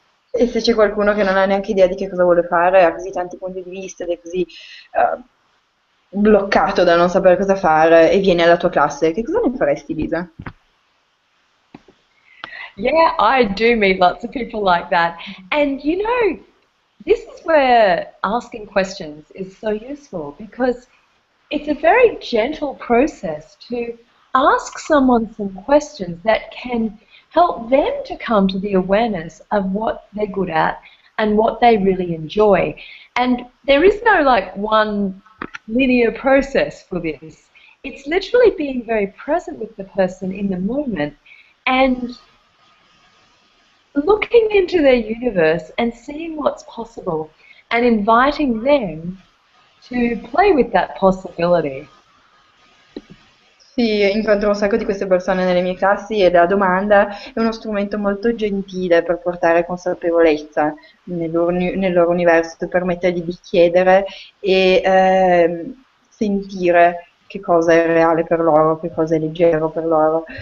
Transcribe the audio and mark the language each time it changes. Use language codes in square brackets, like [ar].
[it] E se c'è qualcuno che non ha neanche idea di che cosa vuole fare, ha così tanti punti di vista ed è così bloccato da non sapere cosa fare e viene alla tua classe, che cosa ne faresti, Lisa? [en] Yeah, I do meet lots of people like that. And you know, this is where asking questions is so useful because it's a very gentle process to ask someone some questions that can help them to come to the awareness of what they're good at and what they really enjoy. And there is no like one linear process for this. It's literally being very present with the person in the moment and looking into their universe and seeing what's possible and inviting them to play with that possibility. [it] Sì, incontro un sacco di queste persone nelle mie classi e la domanda è uno strumento molto gentile per portare consapevolezza nel loro universo, per permettergli di chiedere e sentire che cosa è reale per loro, che cosa è leggero per loro.